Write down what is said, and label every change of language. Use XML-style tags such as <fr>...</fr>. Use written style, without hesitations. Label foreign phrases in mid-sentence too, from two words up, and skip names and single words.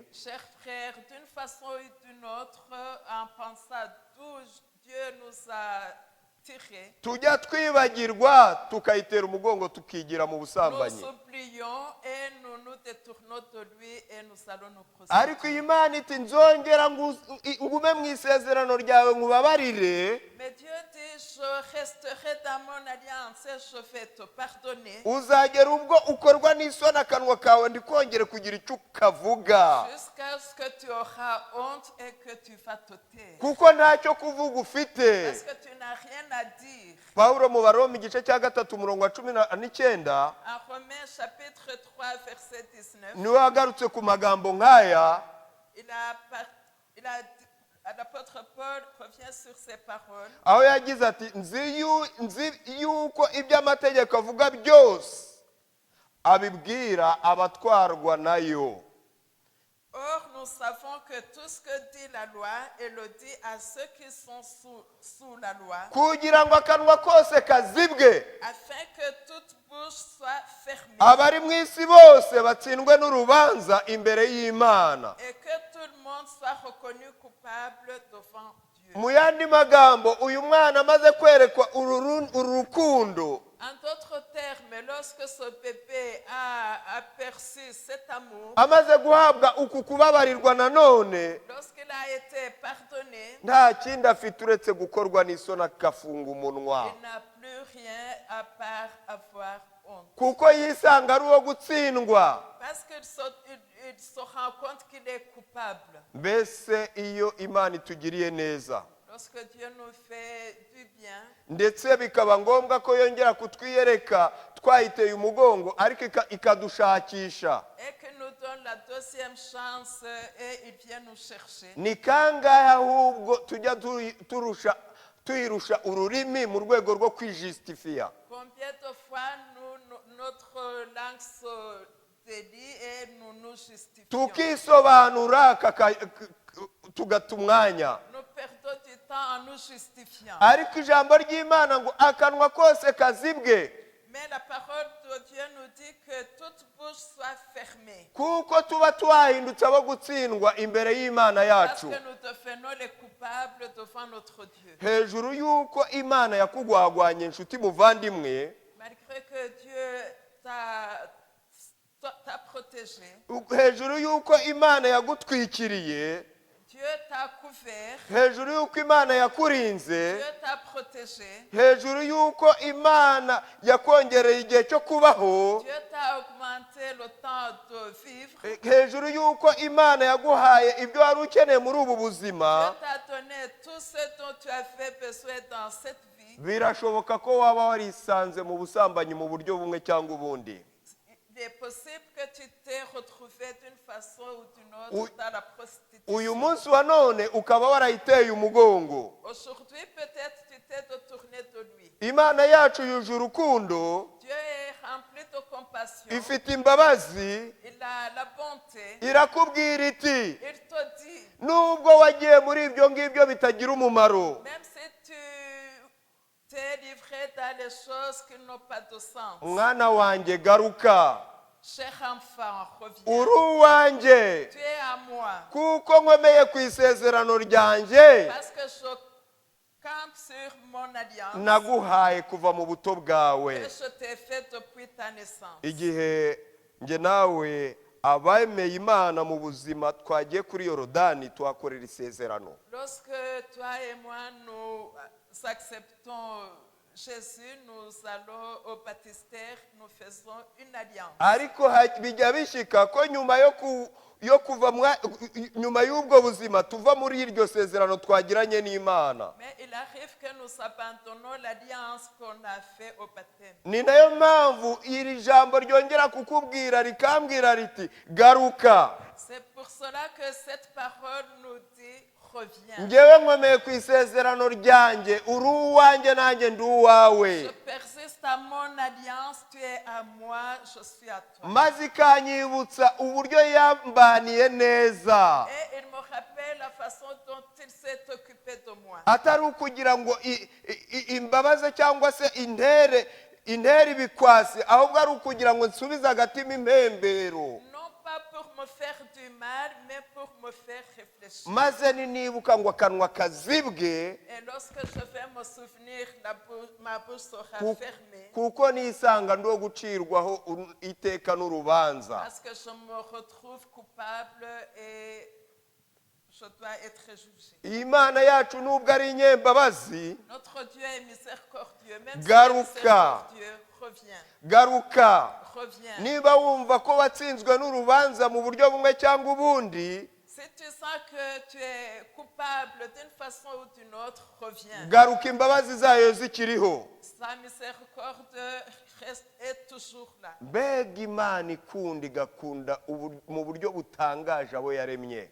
<fr>Chers frères, d'une façon ou d'une autre, en pensant d'où Dieu nous a tirer.</fr> <rw>tujya twibagirwa tukayitera umugongo tukigira mu</rw> <fr>Nous</fr> <rw>busambanyi.</rw> <fr>oublions et nous nous détournons de lui et nous allons nous</fr> <rw>ariko</rw> <fr>prostituer.</fr> <rw>iyi Mana iti nzongera ngume mu isezerano ryawe nkubabarire,</rw> <fr>Mais Dieu dit, je resterai dans mon alliance et je vais te pardonner</fr> <rw>uzagera ubwo ukorwa n'isoni akanwa kawe ndikongere kugira icyo ukavuga,</rw> <fr>jusqu'à ce que tu auras honte et que tu vas te taire.</fr> <rw>kuko ntacyo kuvuga ufite.</rw> <fr>Parce que tu n'as rien à dire.</fr> <rw>Pawulo mu Baroma igice cya 3 umurongo wa 19</rw> <fr>En Romains chapitre 3 verset 19,</fr> <rw>niwe wagarutse ku magambo nk'aya.</rw> <fr>l'apôtre Paul revient sur ces paroles.</fr> <rw>aho yagize ati nzi yuko ibyo amategeko avuga byose abibwira abatwarwa nayo.</rw> <fr>Or, nous savons que tout ce que dit la loi, elle le dit à ceux qui sont sous la loi,</fr> <rw>kugira ngo akanwa kose kazibwe,</rw> <fr>afin que toute bouche soit fermée</fr> <rw>abari mu isi bose batsindwe n'urubanza imbere y'Imana.</rw> <fr>et que tout le monde soit reconnu coupable devant Dieu.</fr> <rw>mu yandi magambo, uyu mwana amaze kwerekwa uru rukundo,</rw> <fr>En d'autres termes, lorsque ce bébé a aperçu cet amour,</fr> <rw>amaze guhabwa uku kubabarirwa nanone,</rw> <fr>lorsqu'il a été pardonné,</fr> <rw>nta kindi afite uretse gukorwa n'isoni agafunga umunwa,</rw> <fr>il n'a plus rien à part avoir honte.</fr> <rw>kuko yisanga ari uwo gutsindwa.</rw> <fr>Parce qu'il se rend compte qu'il est coupable.</fr> <rw>Mbese iyo Imana itugiriye neza,</rw> <fr>Lorsque Dieu nous fait du bien,</fr> <rw>ndetse bikaba ngombwa ko yongera kutwiyereka twayiteye umugongo ariko ikadushakisha,</rw> <fr>et qu'il nous donne la deuxième chance et il vient nous chercher,</fr> <rw>ni kangahe ahubwo tujya tuyirusha ururimi mu rwego rwo kwijustifia.</rw> <fr>combien de fois notre langue se délie et nous nous justifions.</fr> <rw>tukisobanura tugata umwanya,</rw> <fr>Nous perdons du temps en nous justifiant.</fr> <rw>ariko ijambo ry'Imana ngo akanwa kose kazibwe,</rw> <fr>Mais la parole de Dieu nous dit que toute bouche soit fermée.</fr> <rw>kuko tuba twahindutse abo gutsindwa imbere y'Imana</rw> <fr>Parce</fr> <rw>yacu.</rw> <fr>que nous devenons les coupables devant notre Dieu.</fr> <rw>hejuru y'uko Imana yakugwagwanye inshuti muvandimwe,</rw> <fr>Malgré que Dieu t'a protégé,</fr> <rw>hejuru y'uko Imana yagutwikiriye,</rw> <fr>Dieu t'a couvert,</fr> <rw>hejuru y'uko Imana yakurinze,</rw> <fr>Dieu t'a protégé,</fr> <rw>hejuru y'uko Imana yakongereye igihe cyo kubaho,</rw> <fr>Dieu t'a augmenté le temps de vivre,</fr> <rw>hejuru y'uko Imana yaguhaye ibyo wari ukeneye muri ubu buzima,</rw> <fr>Dieu t'a donné tout ce dont tu avais besoin dans cette vie.</fr> <rw>birashoboka ko waba warisanze mu busambanyi mu buryo bumwe cyangwa ubundi.</rw> <fr>Il est possible que tu t'es retrouvé d'une façon ou d'une autre dans la prostitution.</fr> <rw>uyu munsi wa none ukaba warayiteye umugongo.</rw> <fr>Aujourd'hui, peut-être tu t'es détourné de lui.</fr> <rw>Imana yacu yuje urukundo,</rw> <fr>Dieu est rempli de compassion.</fr> <rw>ifite imbabazi,</rw> <fr>Il a la bonté.</fr> <rw>irakubwira iti</rw> <fr>Il te dit,</fr> <rw>nubwo wagiye muri ibyo ngibyo bitagira umumaro,</rw> <fr>même si tu t'es livré dans les choses qui n'ont pas de sens,</fr> <rw>mwana wanjye garuka,</rw> <fr>cher enfant, reviens.</fr> <rw>uri uwanjye,</rw> <fr>Tu es à moi.</fr> <rw>kuko nkomeye ku isezerano ryanjye</rw> <fr>Parce que je campe sur mon alliance</fr> <rw>naguhaye kuva mu buto bwawe.</rw> <fr>que je t'ai fait depuis ta naissance.</fr> <rw>igihe njye nawe abemeye Imana mu buzima twagiye kuri Yorodani tuhakorera isezerano,</rw> <fr>Lorsque toi et moi nous acceptons Jésus, nous allons au baptistère, nous faisons une alliance.</fr> <rw>ariko bijya bishika ko nyuma yo kuva nyuma y'ubwo buzima tuva muri iryo sezerano twagiranye n'Imana.</rw> <fr>Mais il arrive que nous abandonnons l'alliance qu'on a fait au baptême.</fr> <rw>Ni nayo mpamvu iri jambo ryongera kukubwira rikambwira riti garuka.</rw> <fr>C'est pour cela que cette parole nous dit reviens.</fr> <rw>Ngewe nkomeye ku isezerano ryanjye, uri uwanjye nanjye ndi uwawe.</rw> <fr>Je persiste à mon alliance, tu es à moi, je suis à toi.</fr> <rw>maze ikanyibutsa uburyo yambaniye neza,</rw> <fr>Et il me rappelle la façon dont il s'est occupé de moi.</fr> <rw>atari ukugira ngo imbabaze cyangwa se intere ibikwasi, ahubwo ari ukugira ngo nsubize agatima impembero.</rw> <fr>Non pas pour me faire du mal, mais pour me faire réfléchir.</fr> <rw>maze ninibuka ngo akanwa kazibwe</rw> <fr>Et lorsque je vais me souvenir, ma bouche sera ku- fermée.</fr> <rw>kuko nisanga ndo gucirwaho iteka n'urubanza.</rw> <fr>Parce que je me retrouve coupable et je dois être jugé.</fr> <rw>Imana yacu nubwo ari inyembabazi,</rw> <fr>Notre Dieu est miséricordieux. Même si</fr> <rw>Garuka.</rw> <fr>miséricordieux, reviens.</fr> <rw>garuka.</rw> <fr>Reviens.</fr> <rw>Niba wumva ko watsinzwe n'urubanza mu buryo bumwe cyangwa ubundi,</rw> <fr>Si tu sens que tu es coupable d'une façon ou d'une autre, reviens.</fr> <rw>garuka, imbabazi zayo zikiriho.</rw> <fr>Sa miséricorde est toujours là.</fr> <rw>Mbega Imana ikunda igakunda mu buryo butangaje abo yaremye.</rw>